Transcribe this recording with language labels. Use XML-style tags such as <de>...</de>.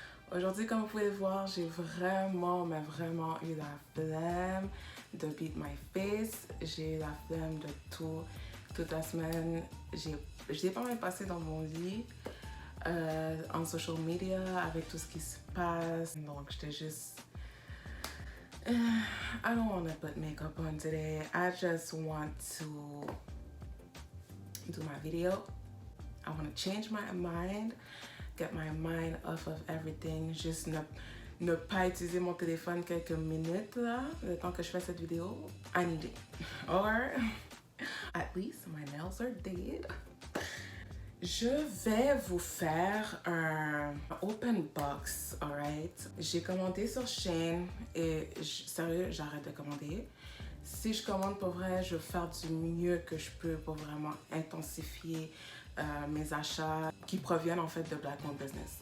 <fr>Aujourd'hui, comme vous pouvez le voir, j'ai vraiment eu la flemme de</fr> <en>beat my face.</en> <fr>J'ai eu la flemme de toute la semaine. J'ai pas mal passé dans mon lit, en social media, avec tout ce qui se passe. Donc, j'étais juste...</fr> <en>I don't want to put makeup on today. I just want to do my video. I want to change my mind, get my mind off of everything.</en> <fr>Juste ne pas utiliser mon téléphone quelques minutes là, le temps que je fais cette vidéo.</fr> <en>I need it. Or, at least my nails are dead.</en> <fr>Je vais vous faire un open box, alright? J'ai commandé sur Shein et sérieux, j'arrête de commander. Si je commande pour vrai, je vais faire du mieux que je peux pour vraiment intensifier mes achats qui proviennent en fait de Black Owned Business.</fr>